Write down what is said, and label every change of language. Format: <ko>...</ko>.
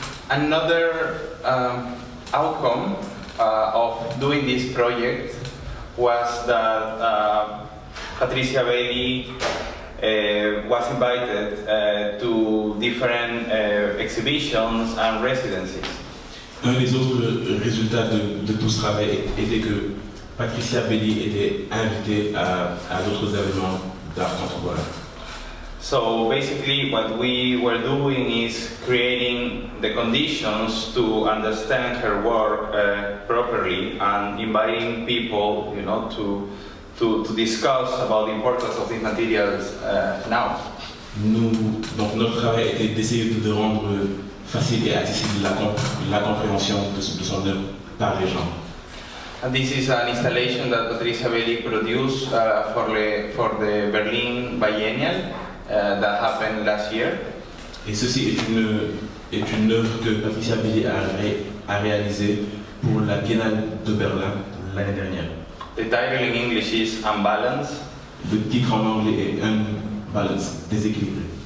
<en>Another outcome of doing this project was that Patricia Belli was invited to different exhibitions and residencies.</en> <fr>Un des autres résultats de tout ce travail était que Patricia Belli était invitée à d'autres événements d'art contemporain.</fr> <en>So basically what we were doing is creating the conditions to understand her work properly and inviting people, to discuss about the importance of these materials now.</en> <fr>Donc notre travail était d'essayer de rendre facile et accessible la compréhension de son œuvre par les gens.</fr> <en>And this is an installation that Patricia Belli produced for the Berlin Biennial that happened last year.</en> <fr>Et ceci est une œuvre que Patricia Belli a réalisée pour la Biennale de Berlin l'année dernière.</fr> <en>The title in English is Unbalance.</en> <fr>Le titre en anglais est Unbalance, déséquilibré.</fr>